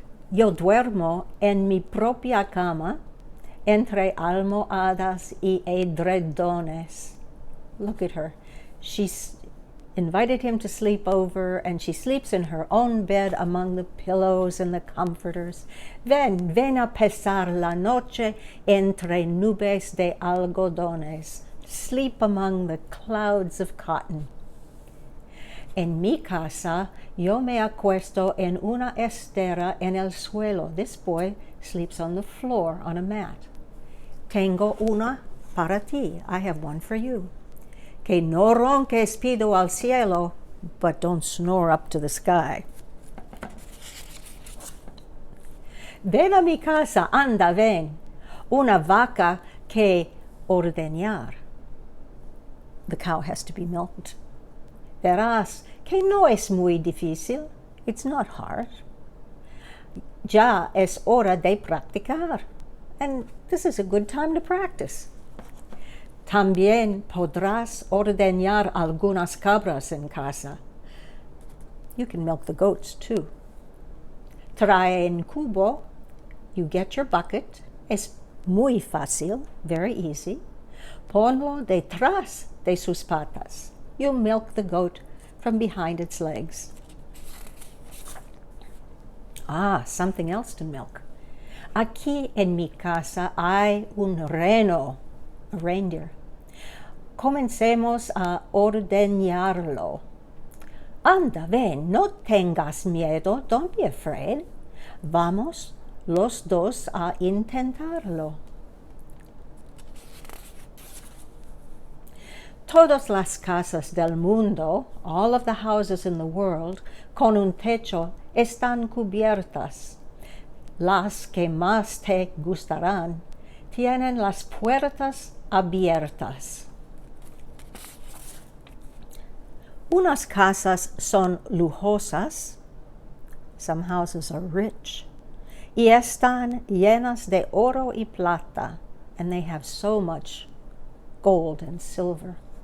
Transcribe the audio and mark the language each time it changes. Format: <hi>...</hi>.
<es>Yo duermo en mi propia cama, entre almohadas y edredones.</es> <en>Look at her. She's invited him to sleep over, and she sleeps in her own bed among the pillows and the comforters.</en> <es>Ven a pasar la noche entre nubes de algodones.</es> <en>Sleep among the clouds of cotton.</en> <es>En mi casa, yo me acuesto en una estera en el suelo.</es> <en>This boy sleeps on the floor on a mat.</en> <es>Tengo una para ti.</es> <en>I have one for you.</en> <es>Que no ronques, pido al cielo,</es> <en>but don't snore up to the sky.</en> <es>Ven a mi casa, anda, ven. Una vaca que ordeñar.</es> <en>The cow has to be milked.</en> <es>Verás que no es muy difícil.</es> <en>It's not hard.</en> <es>Ya es hora de practicar.</es> <en>And this is a good time to practice.</en> <es>También podrás ordeñar algunas cabras en casa.</es> <en>You can milk the goats too.</en> <es>Trae en cubo.</es> <en>You get your bucket.</en> <es>Es muy fácil,</es> <en>very easy.</en> <es>Ponlo detrás de sus patas.</es> <en>You milk the goat from behind its legs. Ah, something else to milk.</en> <es>Aquí en mi casa hay un reno, a reindeer. Comencemos a ordeñarlo. Anda, ven, no tengas miedo,</es> <en>don't be afraid.</en> <es>Vamos los dos a intentarlo. Todas las casas del mundo,</es> <en>all of the houses in the world,</en> <es>con un techo, están cubiertas. Las que más te gustarán tienen las puertas abiertas. Unas casas son lujosas.</es> <en>Some houses are rich.</en> <es>Y están llenas de oro y plata.</es> <en>and they have so much gold and silver.</en>